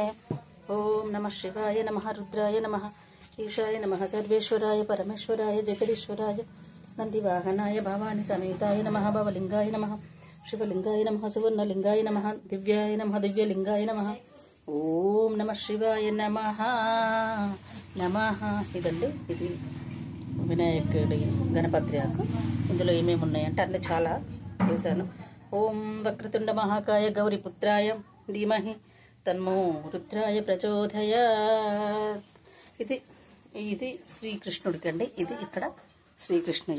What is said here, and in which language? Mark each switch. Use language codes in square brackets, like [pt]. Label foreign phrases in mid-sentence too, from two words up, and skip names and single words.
[sa] ओम नमः शिवाय नमः रुद्राय नमः ईशाय नमः सर्वेश्वराय परमेश्वराय जगदीश्वराय नंदिवाहनाय भवानी समेताय नमः भवलिंगाय नमः शिवलिंगाय नमः सुवर्णलिंगाय नमः दिव्याय नमः दिव्यलिंगाय नमः ओम नमः शिवाय नमः नमः। [te] ఇదండి ఇది వినాయకుడి గణపతి ఆకు. ఇందులో ఏమేమి ఉన్నాయంటే అన్ని చాలా చేశాను. [sa] ఓం వక్రతుండ మహాకాయ గౌరీ పుత్రాయ ధీమహి తన్మో రుద్రాయ ప్రచోదయాత్. [te] ఇది శ్రీకృష్ణుడికి అండి. ఇది ఇక్కడ శ్రీకృష్ణయ్య.